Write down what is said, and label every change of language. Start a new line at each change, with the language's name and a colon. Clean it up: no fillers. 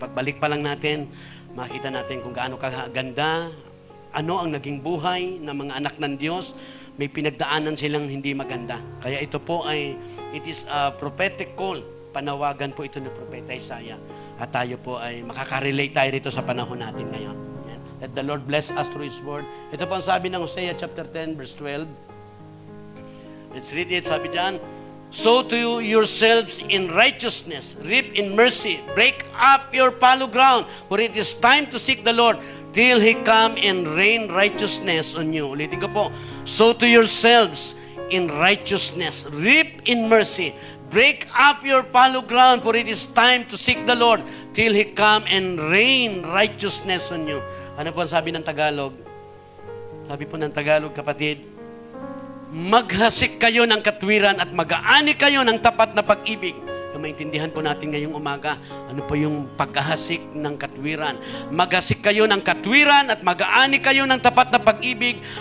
Filipino: Pagbalik pa lang natin, makita natin kung gaano kaganda, ano ang naging buhay ng mga anak ng Diyos. May pinagdaanan silang hindi maganda. Kaya ito po ay,
English: it is a prophetic call.
Filipino: Panawagan po ito ng Propeta Isaiah. At tayo po ay makaka-relate tayo rito sa panahon natin ngayon. Amen.
English: Let the Lord bless us through His word.
Filipino: Ito po ang sabi ng Hosea chapter 10 verse 12.
English: Let's read it.
Filipino: Sabi diyan,
English: sow to yourselves in righteousness, reap in mercy, break up your fallow ground, for it is time to seek the Lord till He come and rain righteousness on you.
Filipino: Ulitin ko po.
English: Sow to yourselves in righteousness, reap in mercy, break up your fallow ground, for it is time to seek the Lord till He come and rain righteousness on you.
Filipino: Ano po ang sabi ng Tagalog? Sabi po ng Tagalog, kapatid, maghasik kayo ng katwiran at mag-aani kayo ng tapat na pag-ibig. Yung maintindihan po natin ngayong umaga, ano po yung paghahasik ng katwiran. Maghasik kayo ng katwiran at mag-aani kayo ng tapat na pag-ibig.